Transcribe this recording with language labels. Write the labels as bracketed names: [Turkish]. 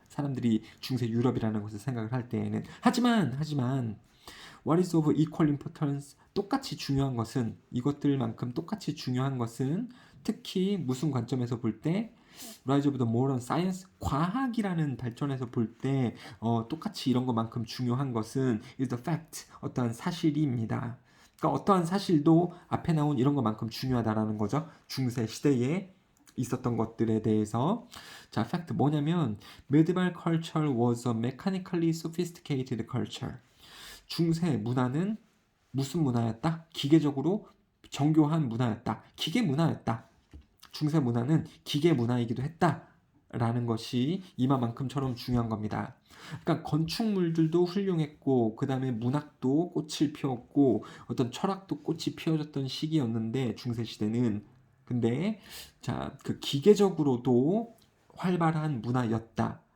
[Korean] 사람들이 중세 유럽이라는 것을 생각을 할 때에는 하지만 [English] what is of equal importance [Korean] 똑같이 중요한 것은 이것들만큼 똑같이 중요한 것은 특히 무슨 관점에서 볼때 [English] Rise of the Modern Science [Korean] 과학이라는 발전에서 볼 때 똑같이 이런 것만큼 중요한 것은 [English] is the fact [Korean] 어떠한 사실입니다. 그러니까 어떠한 사실도 앞에 나온 이런 것만큼 중요하다라는 거죠. 중세 시대에 있었던 것들에 대해서 자, [English] fact [Korean] 뭐냐면 [English] medieval culture was a mechanically sophisticated culture. [Korean] 중세 문화는 무슨 문화였다? 기계적으로 정교한 문화였다. 기계 문화였다. 중세 문화는 기계 문화이기도 했다라는 것이 이마만큼처럼 중요한 겁니다. 그러니까 건축물들도 훌륭했고 그 다음에 문학도 꽃을 피웠고 어떤 철학도 꽃이 피어졌던 시기였는데 중세 시대는 근데 자, 그 기계적으로도 활발한 문화였다.